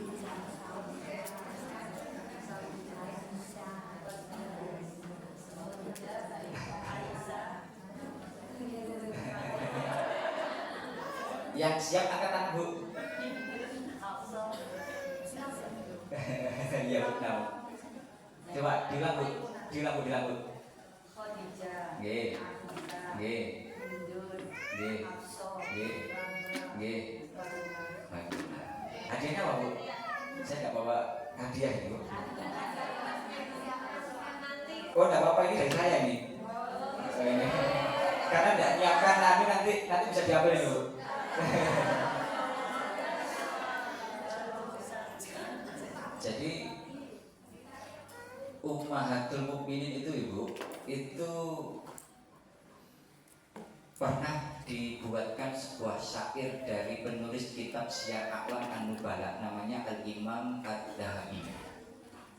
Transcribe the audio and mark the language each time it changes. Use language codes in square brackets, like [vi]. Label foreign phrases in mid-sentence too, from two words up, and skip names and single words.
[id] Yang siap angkat tangan, Bu. Iya, Bu, tahu. Coba diulang, Bu. Diulang, Bu. Nggih. Nggih. Nggih. Nggih. Nggih. Hadiahnya apa, Bu? Saya enggak bawa hadiah, Bu. Oh, enggak apa-apa, ini dari saya nih. Karena enggak nyiapkan nanti bisa diambil, Bu. Jadi Ummahatul Mukminin itu, Ibu, itu pernah dibuatkan sebuah syair dari penulis kitab Syiar A'lam An-Nubala, namanya Al-Imam Ad-Dhahabi.